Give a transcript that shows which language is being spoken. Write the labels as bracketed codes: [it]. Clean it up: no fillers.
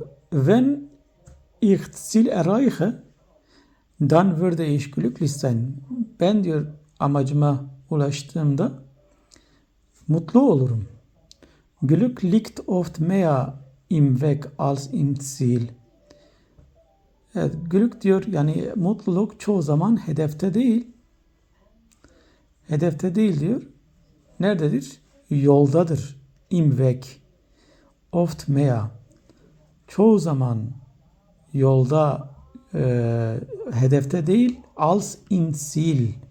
[de] Wenn ich Ziel erreiche, dann würde ich glücklich sein. [tr] Ben diyor amacıma ulaştığımda mutlu olurum. [de] Glück liegt oft mehr im Weg als im Ziel. [tr] Evet, glück diyor yani mutluluk çoğu zaman hedefte değil. Hedefte değil diyor. Nerededir? Yoldadır. [de] Im Weg. Oft mehr. [tr] Çoğu zaman yolda, hedefte değil, [de] als im Ziel.